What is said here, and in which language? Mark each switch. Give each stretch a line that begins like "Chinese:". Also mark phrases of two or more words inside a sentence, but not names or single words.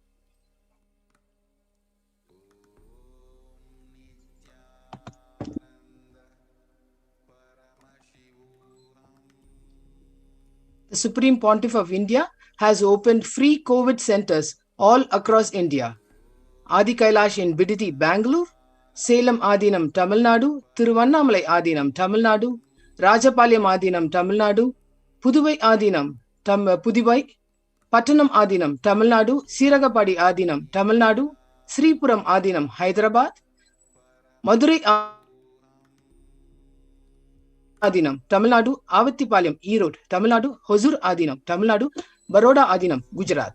English: The Supreme Pontiff of India has opened free COVID centers all across India. Adi Kailash in Biditi, Bangalore, Salem Adinam, Tamil Nadu, Thiruvannamalai Adinam, Tamil Nadu, Rajapalayam Adinam, Tamil Nadu, Puduvai Adinam, Pudivai, Pattanam Adinam, Tamil Nadu, Siragapadi Adinam, Tamil Nadu, Sripuram Adinam, Hyderabad, Madurai Adinam, Tamil Nadu, Avattipalayam, Erode, Tamil Nadu, Hosur Adinam, Tamil Nadu, Baroda Adinam, Gujarat.